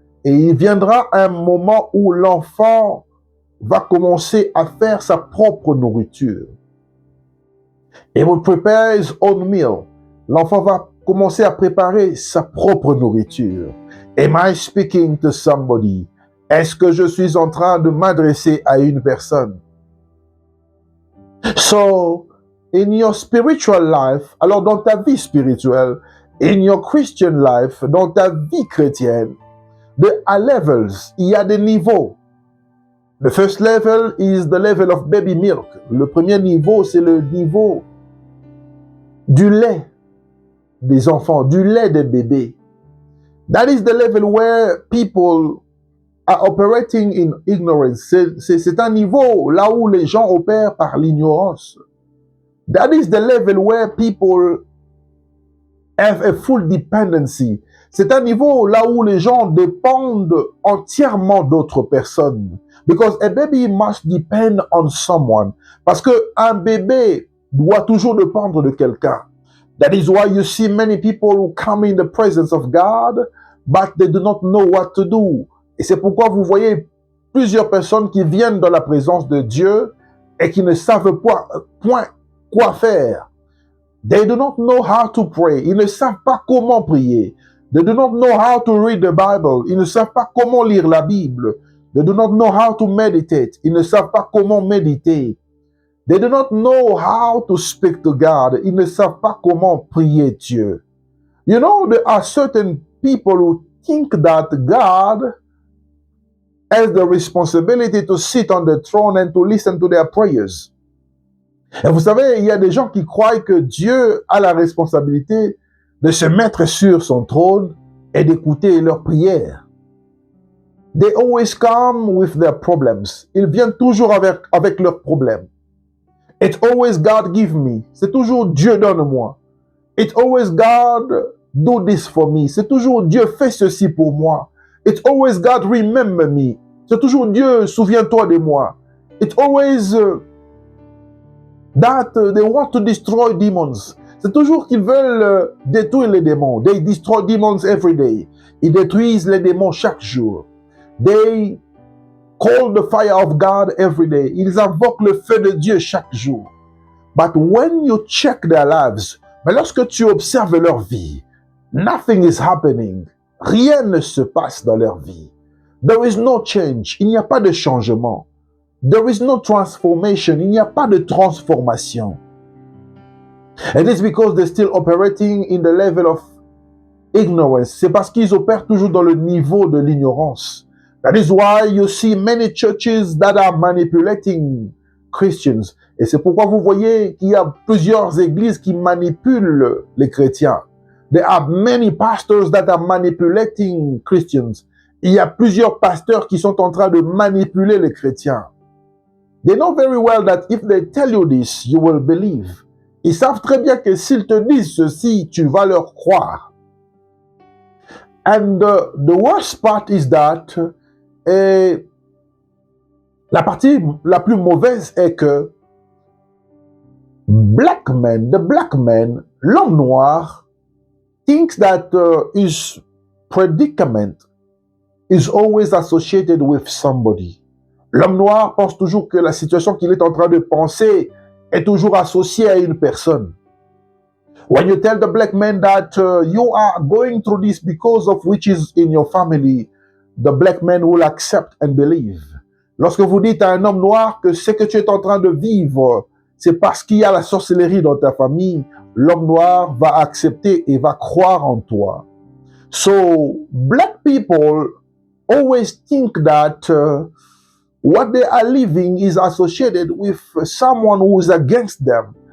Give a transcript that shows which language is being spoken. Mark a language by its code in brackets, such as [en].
[fr] Et il viendra un moment où l'enfant va commencer à faire sa propre nourriture. [en] He will prepare his own meal. [fr] L'enfant va commencer à préparer sa propre nourriture. [en] Am I speaking to somebody? [fr] Est-ce que je suis en train de m'adresser à une personne? [en] So, in your spiritual life, [fr] alors dans ta vie spirituelle, [en] in your Christian life, [fr] dans ta vie chrétienne, [en] there are levels, [fr] il y a des niveaux. [en] The first level is the level of baby milk. [fr] Le premier niveau, c'est le niveau du lait des enfants, du lait des bébés. [en] That is the level where people are operating in ignorance. [fr] C'est un niveau là où les gens opèrent par l'ignorance. [en] That is the level where people have a full dependency. [fr] C'est un niveau là où les gens dépendent entièrement d'autres personnes. [en] Because a baby must depend on someone. [fr] Parce que un bébé doit toujours dépendre de quelqu'un. [en] That is why you see many people who come in the presence of God, but they do not know what to do. [fr] Et c'est pourquoi vous voyez plusieurs personnes qui viennent dans la présence de Dieu et qui ne savent point quoi faire. [en] They do not know how to pray. [fr] Ils ne savent pas comment prier. [en] They do not know how to read the Bible. [fr] Ils ne savent pas comment lire la Bible. [en] They do not know how to meditate. [fr] Ils ne savent pas comment méditer. [en] They do not know how to speak to God. [fr] Ils ne savent pas comment prier Dieu. [en] You know, there are certain people who think that God has the responsibility to sit on the throne and to listen to their prayers. [fr] Et vous savez, il y a des gens qui croient que Dieu a la responsabilité de se mettre sur son trône et d'écouter leurs prières. [en] They always come with their problems. [fr] Ils viennent toujours avec leurs problèmes. [en] It's always God give me. [fr] C'est toujours Dieu donne-moi. [en] It's always God do this for me. [fr] C'est toujours Dieu fait ceci pour moi. [en] It's always God remember me. [fr] C'est toujours Dieu souviens-toi de moi. [en] It's always that they want to destroy demons. [fr] C'est toujours qu'ils veulent détruire les démons. [en] They destroy demons every day. [fr] Ils détruisent les démons chaque jour. [en] They call the fire of God every day. [fr] Ils invoquent le feu de Dieu chaque jour. [en] But when you check their lives, [fr] mais lorsque tu observes leur vie, [en] nothing is happening. [fr] Rien ne se passe dans leur vie. [en] There is no change. [fr] Il n'y a pas de changement. [en] There is no transformation. [fr] Il n'y a pas de transformation. [en] And it's because they're still operating in the level of ignorance. [fr] C'est parce qu'ils opèrent toujours dans le niveau de l'ignorance. [en] That is why you see many churches that are manipulating Christians. [fr] Et c'est pourquoi vous voyez qu'il y a plusieurs églises qui manipulent les chrétiens. [en] There are many pastors that are manipulating Christians. [fr] Il y a plusieurs pasteurs qui sont en train de manipuler les chrétiens. [en] They know very well that if they tell you this, you will believe. [fr] Ils savent très bien que s'ils te disent ceci, tu vas leur croire. [en] And the worst part is that, [fr] et la partie la plus mauvaise est que [en] the black man, [fr] l'homme noir, [en] thinks that his predicament is always associated with somebody. [fr] L'homme noir pense toujours que la situation qu'il est en train de penser est toujours associée à une personne. [en] When you tell the black man that you are going through this because of which is in your family, the black man will accept and believe. [fr] Lorsque vous dites à un homme noir que ce que tu es en train de vivre, c'est parce qu'il y a la sorcellerie dans ta famille, l'homme noir va accepter et va croire en toi. [en] So, black people always think that what they are living is associated with someone who is against them.